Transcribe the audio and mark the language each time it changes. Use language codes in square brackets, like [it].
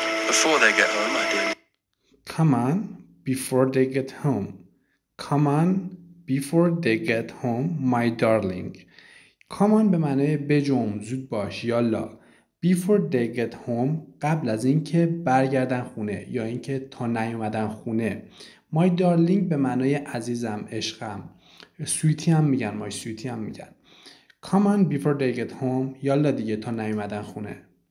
[en] Before they get home, I do. Come on before they get home. Come on before they get home, my darling. Come on [fa] به معنای بجنب، زود باش، یالا. [en] Before they get home [fa] قبل از اینکه برگردن خونه یا اینکه تا نیومدن خونه. [en] My darling [fa] به معنای عزیزم، عشقم. سویتی هم میگن، [en] my [fa] سویتی هم میگن. [en] Come on before they get home [fa] یالا دیگه تا نیومدن خونه.